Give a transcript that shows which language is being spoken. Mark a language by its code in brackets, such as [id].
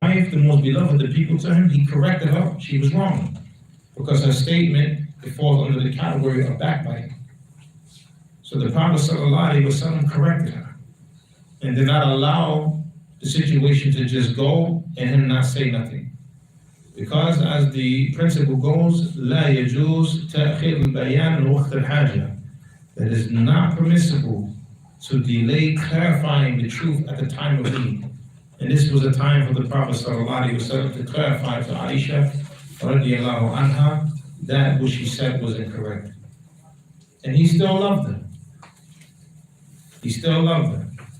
[en] wife, the most beloved of the people to him, he corrected her. She was wrong because her statement, it falls under the category of backbiting. So the Prophet ﷺ corrected her and did not allow the situation to just go and him not say nothing. Because as the principle goes, [ar] لا يجوز تأخير البيان لوقت الحاجة. [en] That is not permissible to delay clarifying the truth at the time of need. And this was a time for the Prophet ﷺ to clarify to Aisha radiallahu anha that what she said was incorrect. And he still loved her. He still loved her.